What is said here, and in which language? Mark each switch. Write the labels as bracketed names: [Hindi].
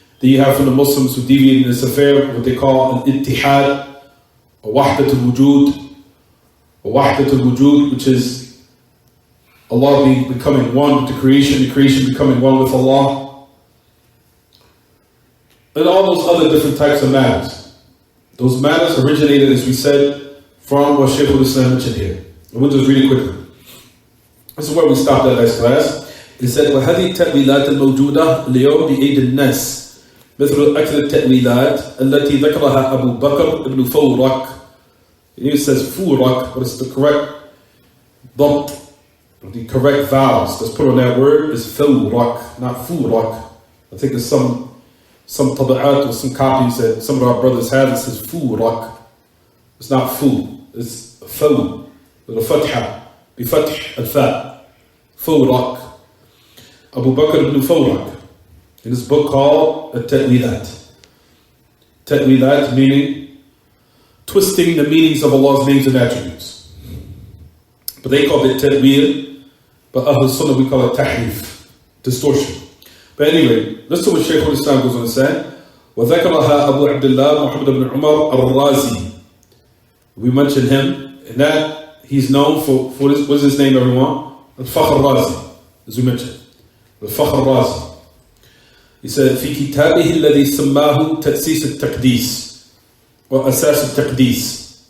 [English] Then you have from the Muslims who deviate in this affair what they call an ittihad, or wahdatul wujud, which is Allah becoming one with the creation becoming one with Allah, and all those other different types of matters. Those matters originated, as we said, from what Shaykh al-Islam mentioned here. And we'll just read it quickly. This is where we stopped at last class. He said, [Arabic] وَهَذِهِ التَّأْوِيلَاتِ الْمَوْجُودَةِ الْيَوْمِ بِأَيْدِ النَّاسِ مثل أكثر التأويلات التي ذكرها أبو بكر ابن فورك. [English] Here it says فورك, but it's the correct ضبط, the correct vowels that's put on that word is فورك, not فورك. I think there's some tabaat or some copies that some of our brothers have. It says فورك. It's not fu, it's فو with a fatha, [Arabic] بفتح الفاء. فورك. [English] Abu Bakr ibn Fawrak, in his book called At-Ta'wilat. Ta'wilat meaning twisting the meanings of Allah's names and attributes. But they call it Ta'wil, but Ahl Sunnah we call it Tahrif, distortion. But anyway, listen to what Shaykh al-Islam goes on to say. [Arabic] وَذَكَرَهَا أبو عبد الله محمد بن عمر الرازي. [English] We mentioned him, and that he's known for his, what's his name everyone? Al-Fakhr al-Razi, as we mentioned. [Arabic] الفخر الرازي. [English] He said [Arabic] في كتابه الذي سماه تأسيس التقديس وأساس التقديس.